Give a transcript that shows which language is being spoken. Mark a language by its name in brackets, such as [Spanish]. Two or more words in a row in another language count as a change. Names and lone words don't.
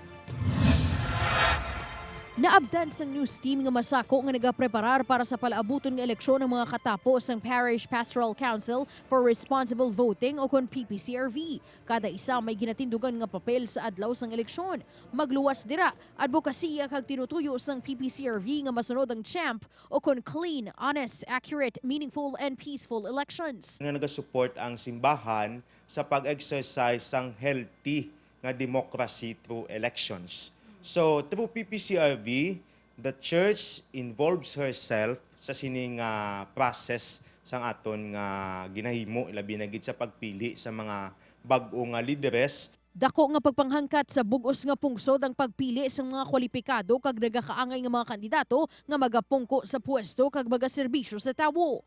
[Hiligaynon] Naabdan sang news team nga masako nga nagapreparar para sa palaabuton nga eleksyon ng mga katapos ang Parish Pastoral Council for Responsible Voting o kon PPCRV. Kada isa may ginatindugan nga papel sa adlaw sang eleksyon. Magluwas dira, advokasya kag tinutuyo sang PPCRV nga masunod ang CHAMP o kon [English] clean, honest, accurate, meaningful and peaceful elections. [Hiligaynon] Nga nagasupport ang simbahan sa pag-exercise sang healthy nga [English] democracy through elections. [Hiligaynon] So, through PPCRV, [English] the church involves herself [Hiligaynon] sa sining process sang aton nga ginahimo ilabi na gid sa pagpili sa mga bag-o nga lideres. Dako nga pagpanghangkat sa bugos nga pungsod ang pagpili sa mga kwalipikado kag nagakaangay nga mga kandidato nga magapungko sa pwesto kag magaserbisyo sa tawo.